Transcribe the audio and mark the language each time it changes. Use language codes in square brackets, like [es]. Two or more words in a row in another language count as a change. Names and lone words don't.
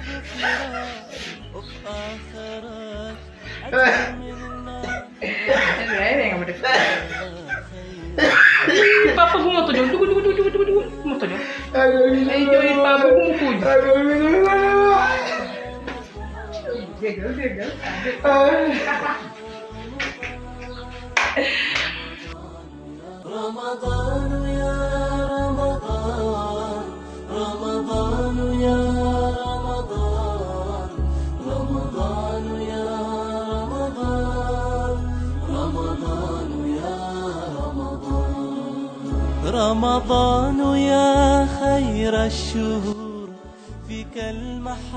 [wo] papa bu ma tojoo dugg bu ma tojoo. ay jooy papa bu ma kuuj. déggal. [ar] رمضان يا رمضان رمضان يا رمضان رمضان يا رمضان رمضان يا رمضان رمضان يا خير الشهور فيك المحبة